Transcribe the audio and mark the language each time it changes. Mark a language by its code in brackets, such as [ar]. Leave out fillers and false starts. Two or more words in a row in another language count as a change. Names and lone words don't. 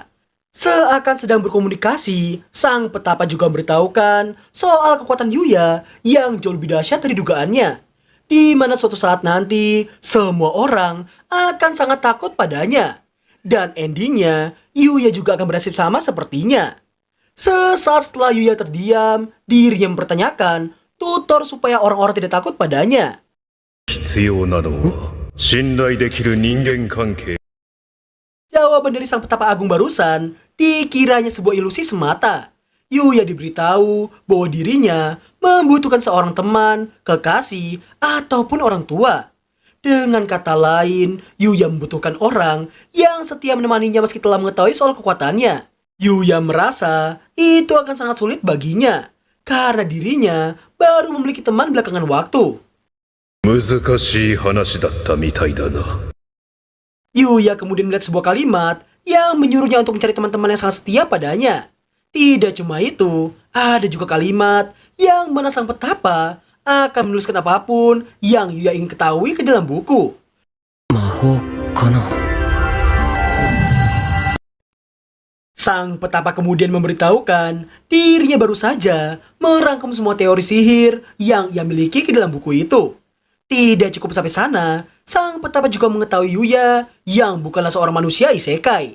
[id] Seakan sedang berkomunikasi, Sang Petapa juga memberitahukan soal kekuatan Yuya yang jauh lebih dahsyat dari dugaannya, di mana suatu saat nanti semua orang akan sangat takut padanya. Dan endingnya, Yuya juga akan bernasib sama sepertinya. Sesaat setelah Yuya terdiam, dirinya mempertanyakan tutor supaya orang-orang tidak takut padanya. [ja] 必要なのは信頼できる人間関係 [id] Jawaban dari Sang Petapa Agung barusan dikiranya sebuah ilusi semata. Yuya diberitahu bahwa dirinya membutuhkan seorang teman, kekasih, ataupun orang tua. Dengan kata lain, Yuya membutuhkan orang yang setia menemaninya meski telah mengetahui soal kekuatannya. Yuya merasa itu akan sangat sulit baginya, karena dirinya baru memiliki teman belakangan waktu. [ja] 難しい話だったみたいだな [id] Yuya kemudian melihat sebuah kalimat yang menyuruhnya untuk mencari teman-teman yang sangat setia padanya. Tidak cuma itu, ada juga kalimat yang mana Sang Petapa akan menuliskan apapun yang Yuya ingin ketahui ke dalam buku. [ja] 魔法かな。 [id] Sang petapa kemudian memberitahukan dirinya baru saja merangkum semua teori sihir yang ia miliki ke dalam buku itu. Tidak cukup sampai sana, sang petapa juga mengetahui Yuya yang bukanlah seorang manusia isekai.